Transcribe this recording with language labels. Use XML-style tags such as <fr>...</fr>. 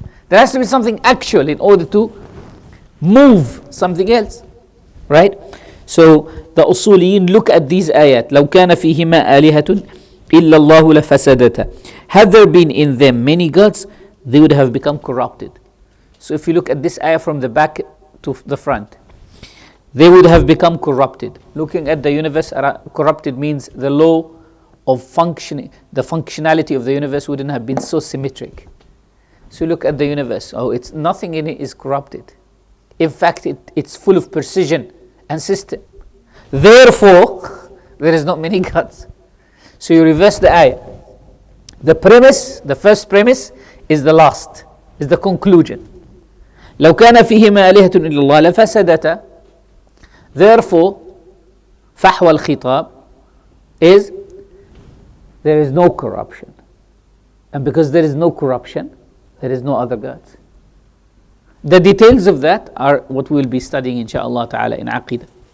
<en>There has to be something actual in order to move something else, right? So the usuliyin look at these ayat.</en> <ar>لو كان فيهما آلهة إلا الله لفسدتا.</ar> <en>Had there been in them many gods, they would have become corrupted. So if you look at this ayah from the back to the front, they would have become corrupted. Looking at the universe, corrupted means the law of functioning, the functionality of the universe wouldn't have been so symmetric. So look at the universe. Oh, it's nothing in it is corrupted. In fact, it's full of precision and system. Therefore, there is not many gods. So you reverse the ayah. The premise, the first premise, is the last, is the conclusion.</en> <ar>لو كان فيهما آلهة إلا الله لفسدتا.</ar> <en>Therefore, فحوى الخطاب is there is no corruption. And because there is no corruption, there is no other gods. The details of that are what we will be studying inshaAllah ta'ala in Aqidah.</en>